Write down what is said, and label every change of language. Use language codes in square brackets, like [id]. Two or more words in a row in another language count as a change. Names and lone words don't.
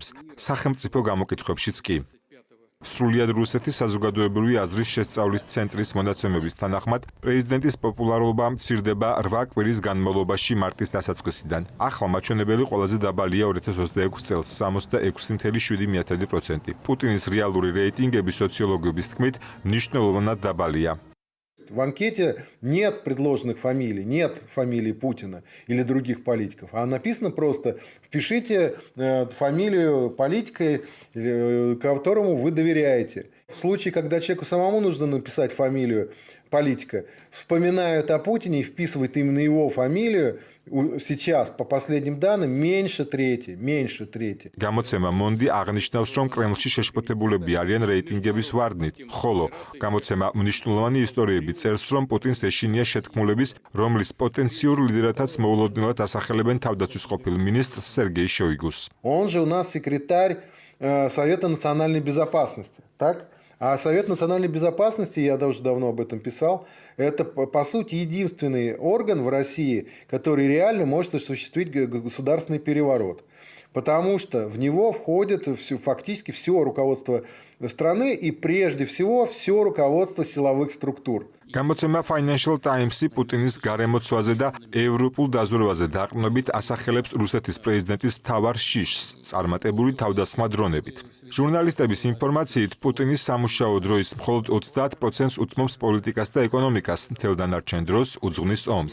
[ka] სახელმწიფო გამოკითხვებშიც კი. სრულიად რუსეთის საზოგადოებრივი აზრის შესწავლის ცენტრის მონაცემების თანახმად, პრეზიდენტის პოპულარობა მცირდება 8 კვირის განმავლობაში მარტის დასაწყისიდან. ახლა მაჩვენებელი ყველაზე дабალია 2026 წელს 66.7%. პუტინის რეალური რეიტინგები სოციოლოგების თქმით მნიშვნელოვნად дабალია. [ru] В анкете нет предложенных фамилий, нет фамилии Путина или других политиков, а написано просто впишите фамилию политика, которому вы доверяете. В случае, когда человеку самому нужно написать фамилию политика, вспоминают о Путине и вписывают именно его фамилию, сейчас, по последним данным, меньше трети. [ka] გამოცემა მონდი აღნიშნავს, რომ კრემლში შეშფოთებულები არიან რეიტინგების ვარდნით, ხოლო გამოცემა მნიშვნელოვანი ისტორიები წერს, რომ პუტინს ეშინია შეთქმულების, რომლის პოტენციურ ლიდერათაც მოულოდნელად ასახელებენ თავდაცვის ყოფილ მინისტრს Сергей Шойгус. [ru] Он же у нас секретарь Совета национальной безопасности, так? А Совет национальной безопасности, я уже давно об этом писал, это, по сути, единственный орган в России, который реально может осуществить государственный переворот. Потому что в него входит фактически все руководство страны и, прежде всего, все руководство силовых структур. [ka] გამოცემა Financial Times-ი პუტინის გარემოცვაზე და ევროპულ დაზვერვაზე დაყრდნობით ასახელებს რუსეთის პრეზიდენტის მთავარ შიშს, წარმატებული თავდასხმა დრონებით. ჟურნალისტების ინფორმაციით, პუტინის სამუშაო დროის მხოლოდ 30%-ს უთმობს პოლიტიკას და ეკონომიკას, მთელ დანარჩენ დროს უძღვნის ომს.